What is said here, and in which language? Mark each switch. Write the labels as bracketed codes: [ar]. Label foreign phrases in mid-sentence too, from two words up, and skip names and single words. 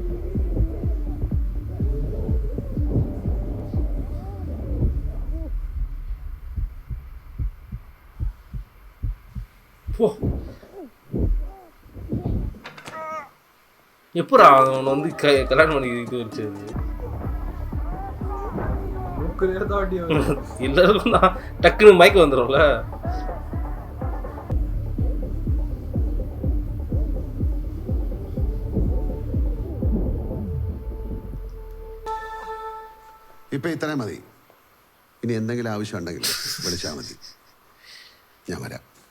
[ta] எப்படா அவன் வந்து கல்யாணம் பண்ணி இது வச்சது? எல்லாருக்கும் தான் டக்குன்னு மயக்கம் வந்துடும்ல. [ml] ഇപ്പം ഇത്രയും മതി. ഇനി എന്തെങ്കിലും ആവശ്യം ഉണ്ടെങ്കിൽ വിളിച്ചാൽ മതി, ഞാൻ വരാം.